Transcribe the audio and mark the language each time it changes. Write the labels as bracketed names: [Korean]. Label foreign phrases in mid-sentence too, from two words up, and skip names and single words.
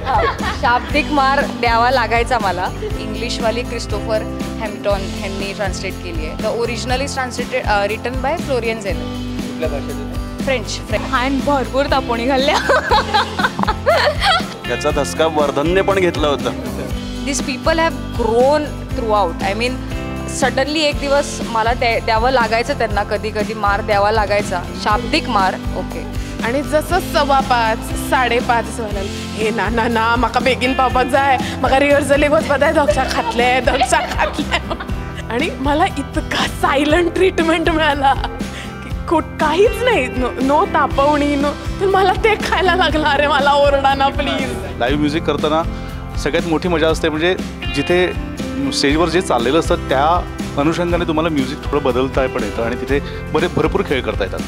[Marathi] शाब्दिक मार द्यावा लागायचा मला. इंग्लिशवाली क्रिस्टोफर हॅम्प्टन ह्यांनी ट्रान्सलेट केली आहे. [English] The original is translated written by Florian Zeller. [Marathi] कुठल्या भाषेत? फ्रेंच. [Konkani] हान भरपूर तापोणी घालल्या. [Marathi] याचा धसका वर्धनने पण घेतला होता. [English] This people have grown throughout. I mean [Marathi] सडनली एक दिवस मला द्यावं लागायचं त्यांना, कधी कधी मार द्यावा लागायचा, शाब्दिक मार. ओके. [Konkani] आणि जसं 5:15 5:30 जालें, हे ना ना ना म्हाका बेगीन पावपाक जाय, म्हाका रिहर्सलीक वचपाक जाय, दक्षा खातले. [Marathi] आणि मला इतका [English] silent treatment [Marathi] मिळाला की काहीच नाही, नो तापवणी, नो. तर मला ते खायला लागला. अरे मला ओरडा ना प्लीज. [English] live music [Marathi] करताना सगळ्यात मोठी मजा असते म्हणजे जिथे स्टेजवर जे चाललेलं असतं त्या अनुषंगाने तुम्हाला म्युझिक थोडं बदलता पण येतं आणि तिथे भरपूर खेळ करता येतात.